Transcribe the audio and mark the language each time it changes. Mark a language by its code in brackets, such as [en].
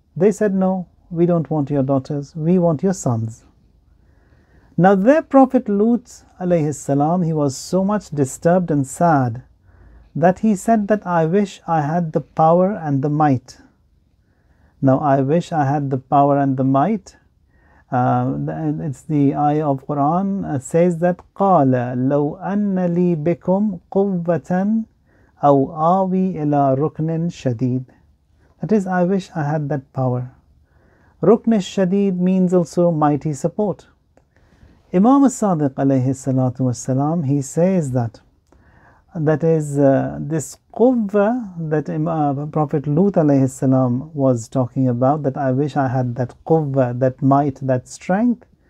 [en] They said, no, we don't want your daughters, we want your sons. Now their Prophet Lut alayhi salam, he was so much disturbed and sad that he said that I wish I had the power and the might. Now I wish I had the power and the might. It's the ayah of Quran says that [ar] قَالَ لَوْ أَنَّ لِي بِكُمْ قُوَّةً أَوْ آوِي إِلَىٰ رُكْنٍ شَدِيدٍ. [en] That is, I wish I had that power. Rukn shadid means also mighty support. Imam al-Sadiq alayhi salatu wassalam, he says that is this quwwa that Prophet Lut alayhi salam was talking about, that I wish I had that quwwa, that might, that strength.